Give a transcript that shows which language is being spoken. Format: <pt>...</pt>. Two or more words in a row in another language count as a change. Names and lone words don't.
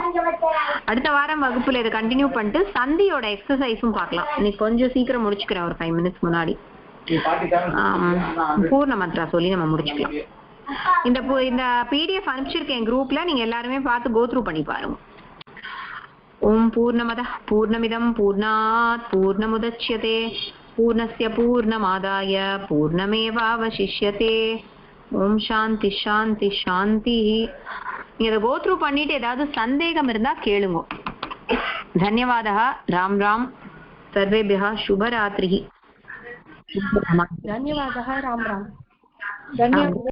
<ta>அடுத்த வாரம் வகுப்புல இதை கண்டினியூ பண்ணிட்டு சந்தியோட எக்ஸசைஸும் பார்க்கலாம். இன்னைக்கு கொஞ்சம் சீக்கிரம் முடிச்சுக்கிறேன், ஒரு 5 மினிட்ஸ் முன்னாடி. பூர்ண மந்த்ரா சொல்லி நம்ம முடிச்சுக்கலாம். இந்த பிடிஎஃப் அனுப்பிச்சிருக்கேன் குரூப்ல, நீங்க எல்லாருமே பார்த்து கோத்ரூ பண்ணி பாருங்க.</ta> <sa>ॐ पूर्णमदः पूर्णमिदं पूर्णात् पूर्णमुदच्यते पूर्णस्य पूर्णमादाय पूर्णमेवावशिष्यते. ॐ शान्ति शान्ति शान्ति.</sa> <ta>நீங்க இதை கோத்ரூ பண்ணிட்டு ஏதாவது சந்தேகம் இருந்தா கேளுங்க.</ta> <sa>धन्यवादः। राम राम। सर्वेभ्यः शुभरात्रिः. धन्यवादः. राम राम. धन्यवाद.</sa>